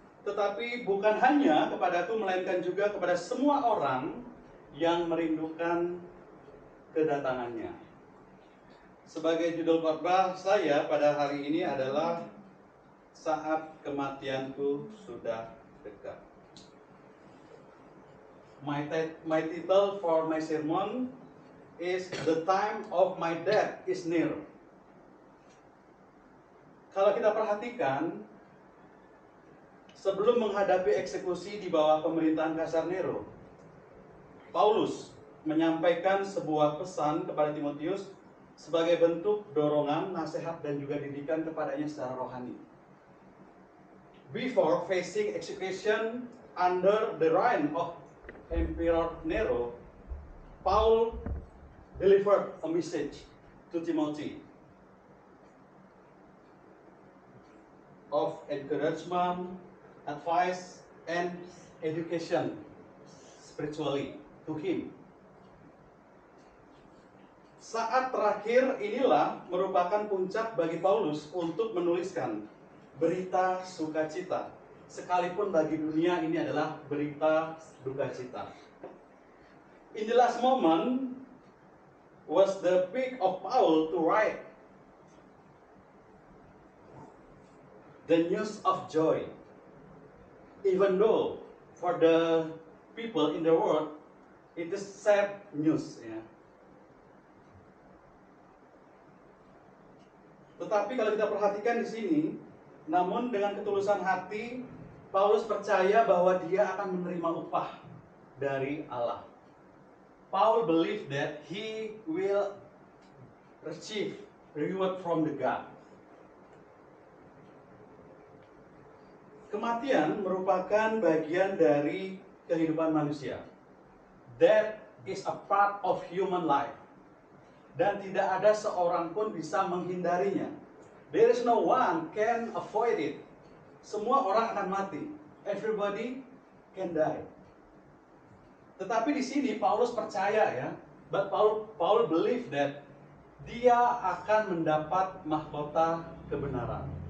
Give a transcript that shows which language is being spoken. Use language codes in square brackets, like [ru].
[id] Tetapi bukan hanya kepadaku, melainkan juga kepada semua orang yang merindukan kedatangannya. Sebagai judul khotbah saya pada hari ini adalah saat kematianku sudah dekat. [en] My title for my sermon is The Time of My Death is Near. [id] Kalau kita perhatikan, sebelum menghadapi eksekusi di bawah pemerintahan Kaisar Nero, Paulus menyampaikan sebuah pesan kepada Timotius sebagai bentuk dorongan, nasihat, dan juga didikan kepadanya secara rohani. [en] Before facing execution under the reign of Emperor Nero, Paul delivered a message to Timothy of encouragement, advice, and education spiritually to him. [id] Saat terakhir inilah merupakan puncak bagi Paulus untuk menuliskan berita sukacita, sekalipun bagi dunia ini adalah berita duka cita. [en] In the last moment was the peak of Paul to write the news of joy, even though for the people in the world it is sad news, ya. [id] Tetapi kalau kita perhatikan di sini, namun dengan ketulusan hati, Paulus percaya bahwa dia akan menerima upah dari Allah. [en] Paul believed that he will receive reward from the God. [id] Kematian merupakan bagian dari kehidupan manusia. [en] That is a part of human life. [id] Dan tidak ada seorang pun bisa menghindarinya. [en] There is no one can avoid it. [id] Semua orang akan mati. [en] Everybody can die. [id] Tetapi di sini Paulus percaya ya, [en] but Paul believe that [id] dia akan mendapat mahkota kebenaran.